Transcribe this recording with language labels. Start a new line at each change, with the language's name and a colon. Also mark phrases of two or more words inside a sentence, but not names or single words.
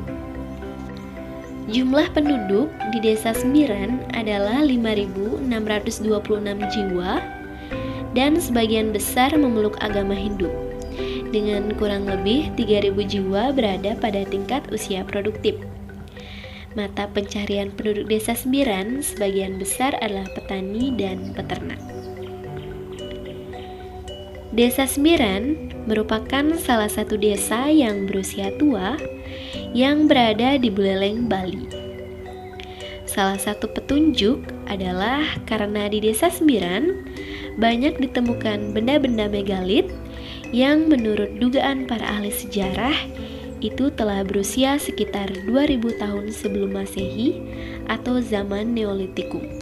Indonesian: Jumlah penduduk di Desa Sembiran adalah 5.626 jiwa dan sebagian besar memeluk agama Hindu, dengan kurang lebih 3.000 jiwa berada pada tingkat usia produktif. Mata pencaharian penduduk Desa Sembiran sebagian besar adalah petani dan peternak. Desa Sembiran merupakan salah satu desa yang berusia tua yang berada di Buleleng, Bali. Salah satu petunjuk adalah karena di Desa Sembiran banyak ditemukan benda-benda megalit yang menurut dugaan para ahli sejarah itu telah berusia sekitar 2000 tahun sebelum Masehi atau zaman Neolitikum.